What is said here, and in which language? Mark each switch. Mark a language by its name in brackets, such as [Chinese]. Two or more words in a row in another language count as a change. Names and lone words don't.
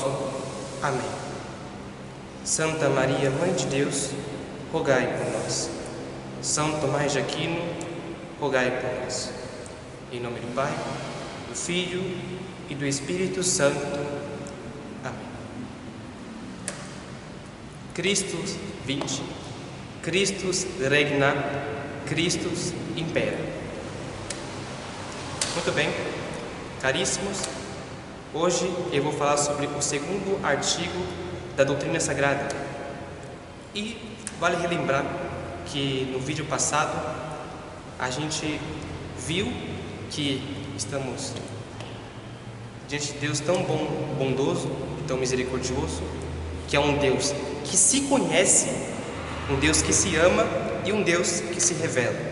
[Portuguese] Amém. Santa Maria, Mãe de Deus, rogai por nós. São Tomás de Aquino, rogai por nós. Em nome do Pai, do Filho e do Espírito Santo. Amém. [Latin] Christus vinci, Christus regna, Christus impera. [Portuguese] Muito bem, caríssimos, hoje eu vou falar sobre o segundo artigo da doutrina sagrada. E vale relembrar que no vídeo passado a gente viu que estamos diante de Deus tão bondoso, tão misericordioso, que é um Deus que se conhece, um Deus que se ama e um Deus que se revela.